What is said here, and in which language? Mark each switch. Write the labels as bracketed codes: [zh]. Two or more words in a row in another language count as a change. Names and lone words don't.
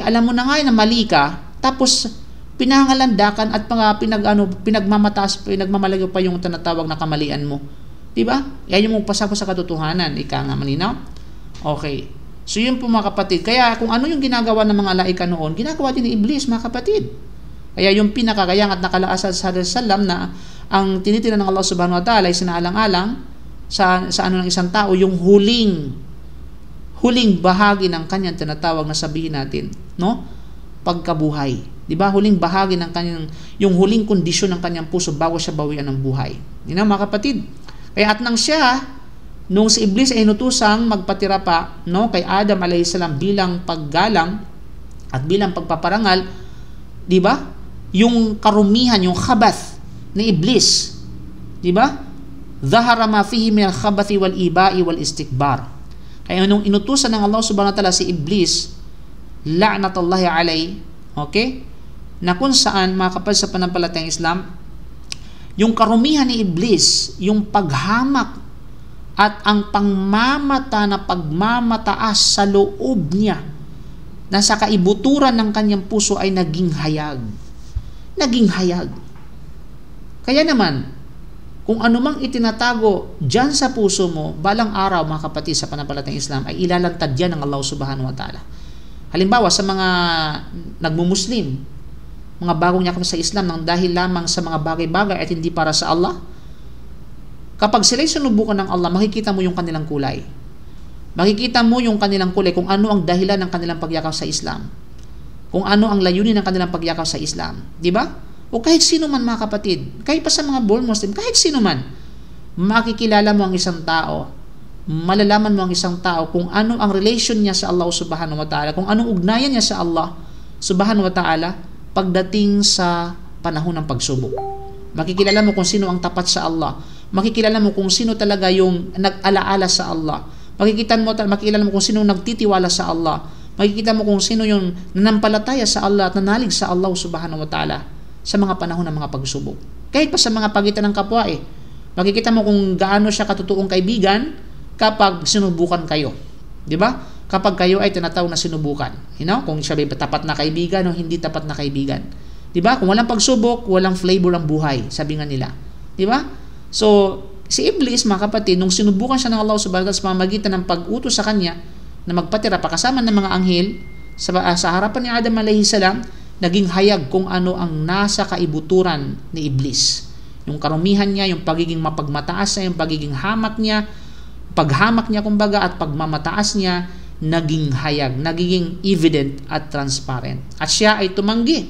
[tl] Alam mo na nga na mali ka, tapos pinangalandakan at pinagmamalaki pa yung tinatawag na kamalian mo. Diba? Yan yung magpasako sa katotohanan. Ika nga, malinaw? Okay. So yun po mga kapatid. Kaya kung ano yung ginagawa ng mga laika noon, ginagawa din ni Iblis, mga kapatid. Kaya yung pinakagayang at nakalaasal sa Salam na ang tinitira ng Allah [ar] سبحانه وتعالى [tl] ay sinaalang-alang sa ano ng isang tao, yung huling bahagi ng kanyang tinatawag na sabihin natin, no? Pagkabuhay. 'Di ba? Huling bahagi ng kanyang, yung huling kondisyon ng kanyang puso bago siya bawian ng buhay. Yun mga kapatid. Kaya at nang siya, nung si Iblis ay inutusang magpatira pa, no, kay Adam [ar] عليه السلام [tl] bilang paggalang at bilang pagpaparangal, 'di ba? Yung karumihan, yung khabath ni Iblis, 'di ba? [ar] ظهر ما فيه من الخبث والإباء والاستكبار. [tl] Kaya nung inutusan ng Allah [ar] سبحانه وتعالى [tl] si Iblis, [ar] لعنة الله عليه, [tl] okay? Na kung saan, mga kapatid sa panampalatayang Islam, yung karumihan ni Iblis, yung paghamak at ang pangmamata na pagmamataas sa loob niya, na sa kaibuturan ng kanyang puso ay naging hayag. Naging hayag. Kaya naman, kung anumang itinatago dyan sa puso mo, balang araw, mga kapatid sa panampalatayang Islam, ay ilalantad yan ng Allah [ar] سبحانه وتعالى. [tl] Halimbawa, sa mga nagmumuslim, mga bagong yakap sa Islam nang dahil lamang sa mga bagay-bagay at hindi para sa Allah, kapag sila'y sinubukan ng Allah, makikita mo yung kanilang kulay. Makikita mo yung kanilang kulay kung ano ang dahilan ng kanilang pagyakap sa Islam. Kung ano ang layunin ng kanilang pagyakap sa Islam. Di ba? O kahit sino man, mga kapatid, kahit pa sa mga [en] born Muslim, [tl] kahit sino man, makikilala mo ang isang tao, malalaman mo ang isang tao kung ano ang relation niya sa Allah [ar] سبحانه وتعالى, [tl] kung anong ugnayan niya sa Allah [ar] سبحانه وتعالى [tl] pagdating sa panahon ng pagsubok. Makikilala mo kung sino ang tapat sa Allah. Makikilala mo kung sino talaga yung nag-alaala sa Allah. Makikilala mo kung sino nagtitiwala sa Allah. Makikita mo kung sino yung nanampalataya sa Allah at nanalig sa Allah [ar] سبحانه وتعالى [tl] sa mga panahon ng mga pagsubok. Kahit pa sa mga pagitan ng kapwa makikita mo kung gaano siya katotoong kaibigan kapag sinubukan kayo. 'Di ba? Kapag kayo ay tinatawag na sinubukan. Kung siya ay tapat na kaibigan o hindi tapat na kaibigan. 'Di ba? Kung walang pagsubok, walang flavor ang buhay, sabi nga nila. 'Di ba? So, si Iblis, mga kapatid, nung sinubukan siya ng Allah [ar] سبحانه وتعالى [tl] sa pamamagitan ng pag-utos sa kanya na magpatira pa kasama ng mga anghel sa harapan ni Adam [ar] عليه السلام, [tl] naging hayag kung ano ang nasa kaibuturan ni Iblis. Yung karumihan niya, yung pagiging mapagmataas niya, yung pagiging paghamak niya kumbaga at pagmamataas niya, naging hayag, naging evident at transparent. At siya ay tumanggi.